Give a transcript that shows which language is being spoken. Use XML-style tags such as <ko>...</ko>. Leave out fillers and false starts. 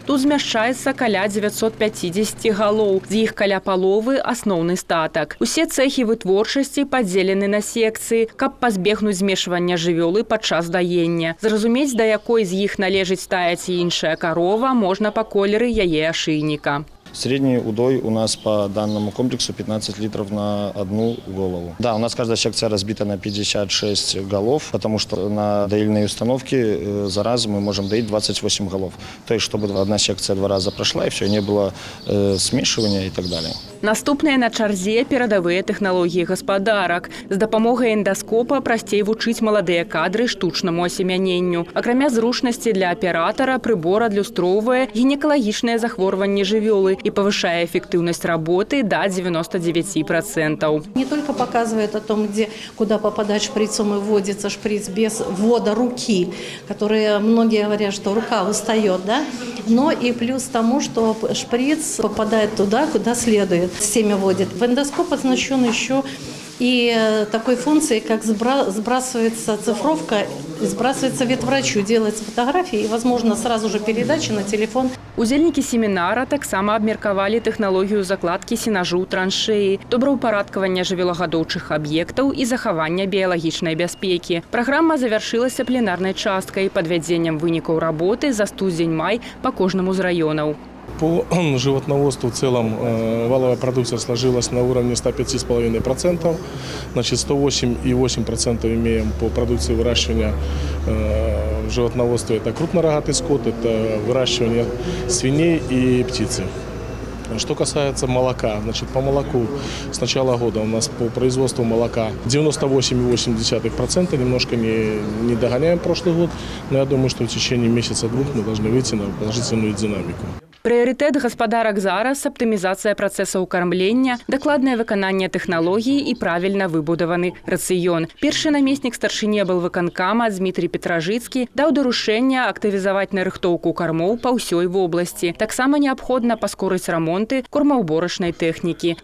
<be>Тут змяшчаецца каля 950 галоў. З іх каля паловы – асноўны статак. Усе цэхі вытворчасці падзелены на секцыі, каб пазбегнуць змешвання жывёлы падчас даення. Зразумець, да якой з іх належыць тая ці іншая карова, можна па колеры яе ашыйніка.</be> <ru>Средний удой у нас по данному комплексу 15 литров на одну голову. Да, у нас каждая секция разбита на 56 голов, потому что на доильной установке за раз мы можем доить 28 голов. То есть, чтобы одна секция 2 раза прошла, и все, не было смешивания и так далее.</ru> <be>Наступныя на чарзе перадавыя тэхналогіі гаспадарак. З дапамогай эндаскопа прасцей вучыць маладыя кадры штучнаму асемяненню. Акрамя зручнасці для аператара, прыбор адлюстроўвае гінекалагічныя захворванні жывёлы</be> <ru>и повышая эффективность работы до 99%. Не только показывает о том, куда попадать шприцом и вводится шприц без ввода руки, которые многие говорят, что рука устает, да? Но и плюс тому, что шприц попадает туда, куда следует. Семя вводит. В эндоскоп оснащен еще и такой функцией, как сбрасывается цифровка, сбрасывается ветврачу, делается фотографии и, возможно, сразу же передача на телефон.</ru> <be>Удзельнікі семінара таксама абмеркавалі тэхналогію закладкі сенажу траншеі, добраўпарадкавання жывёлагадоўчых аб'ектаў і захавання біялагічнай бяспекі. Праграма завяршылася пленарнай часткай падвядзенням вынікаў работы за студзень-май па кожнаму з раёнаў.</be> <ru>По животноводству в целом валовая продукция сложилась на уровне 105,5%. Значит, 108,8% имеем по продукции выращивания в животноводстве. Это крупнорогатый скот, это выращивание свиней и птицы. Что касается молока, значит, по молоку с начала года у нас по производству молока 98,8%, немножко не догоняем прошлый год, но я думаю, что в течение месяца-двух мы должны выйти на положительную динамику.</ru> <be>Прыярытэт гаспадарак зараз – аптымізацыя працэсаў кармлення, дакладнае выкананне тэхналогій і правільна выбудаваны рацыён. Першы намеснік старшыні аблвыканкама Дмітрий Петражыцкі даў даручэнне актывізаваць нарыхтоўку кармоў па ўсёй вобласці. Таксама неабходна паскорыць рамонты кормаўборачнай тэхнікі.</be>